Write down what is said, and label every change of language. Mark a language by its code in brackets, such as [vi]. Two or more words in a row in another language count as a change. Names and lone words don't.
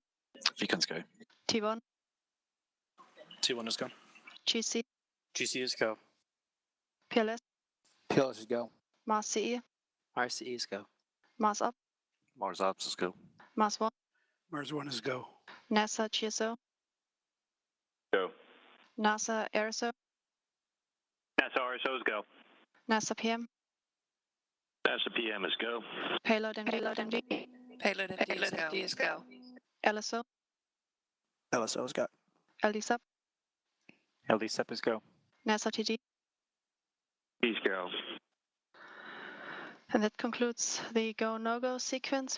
[en] Beacons go. T1, T1 is go. GC, GC is go. PLS, PLS is go. Mars CE, RCEs go. Mars Up, Mars Ops is go. Mars 1, Mars 1 is go. NASA GSO, Go. NASA RASR, NASA RSOs go. NASA PM, NASA PM is go. Payload MD, Payload MD is go. LSO, LSOs go. LD Sub, LD SEP is go. NASA TG. Please go. And that concludes the go-no-go sequence.